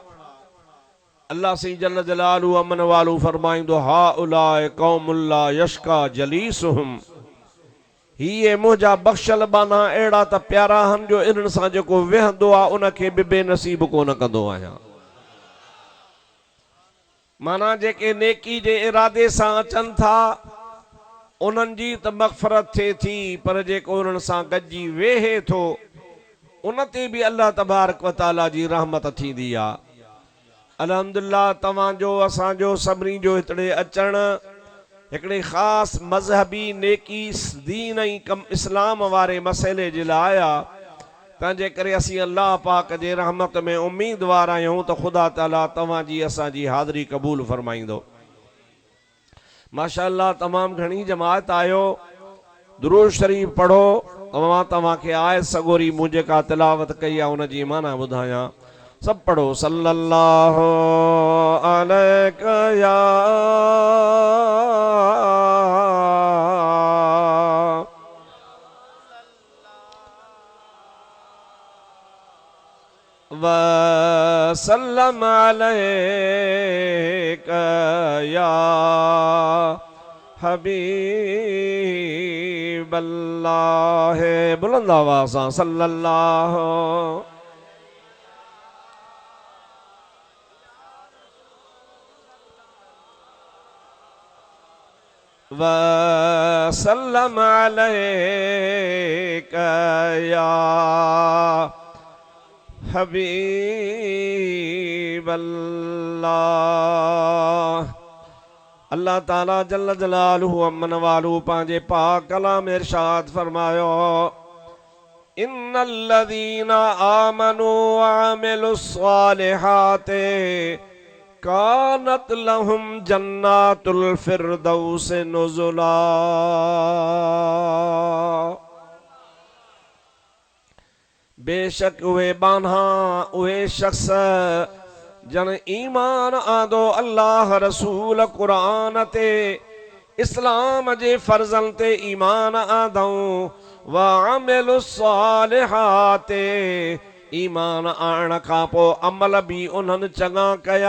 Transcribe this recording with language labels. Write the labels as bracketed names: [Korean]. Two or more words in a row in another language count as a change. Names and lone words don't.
[Sindhi] अल्लाह सी जल जलालू अमन वालू फरमाईंदो, [Arabic] هؤلاء قوم لا يشقى جليسهم, [Sindhi] हीअ मुंहिंजा बख़्शल बाना अहिड़ा त प्यारा आहिनि जो इन्हनि सां जेको वेहंदो आहे उनखे बि बेनसीब कोन कंदो आहियां। माना जेके नेकी जे इरादे सां अचनि था उन्हनि जी त मग़फ़रत थिए थी, पर जेको उन्हनि सां गॾिजी वेहे थो उन ते बि अल्लाह [Arabic] تبارك وتعالى [Sindhi] जी रहमत थींदी आहे। अल्हम्दुलिल्लाह तव्हांजो असांजो सभिनी जो हितड़े अचणु हिकिड़े ख़ासि मज़हबी नेकी दीन ऐं कम इस्लाम वारे मसइले जे लाइ आहे, तंहिंजे करे असीं अल्लाह पाक जे रहमत में उम्मीदवार आहियूं त ख़ुदा ताला तव्हांजी असांजी हाज़िरी क़बूल फरमाईंदो। माशाअल्लाह तमामु घणी जमात आयो, दुरूद शरीफ़ पढ़ो, तव्हांखे आयत सगोरी मूं जेका तिलावत कई आहे उन जी माना ॿुधायां। सब पढ़ो, [Arabic] صلى الله عليك يا وسلم عليك يا حبيب الله, [Sindhi] बुलंद आवाज़ सां [Arabic] صلى الله وسلم عليك يا حبيب الله. [Sindhi] अल्लाह ताला [Arabic] جل جلاله [Sindhi] अमन वालू पंहिंजे पाक कलाम में इरशाद फरमायो, [Arabic] إن الذين آمنوا وعملوا الصالحات كانت لهم جنات الفردوس نزلا. [Sindhi] बेशक उहे बान्हा उहे शख्स जन ईमान आंदो अल्लाह रसूल कुरान ते, इस्लाम जे फर्ज़न ते ईमान आंदऊं, [Arabic] وعملوا الصالحات [Sindhi] ईमान आणण खां पोइ अमल बि उन्हनि चङा कया।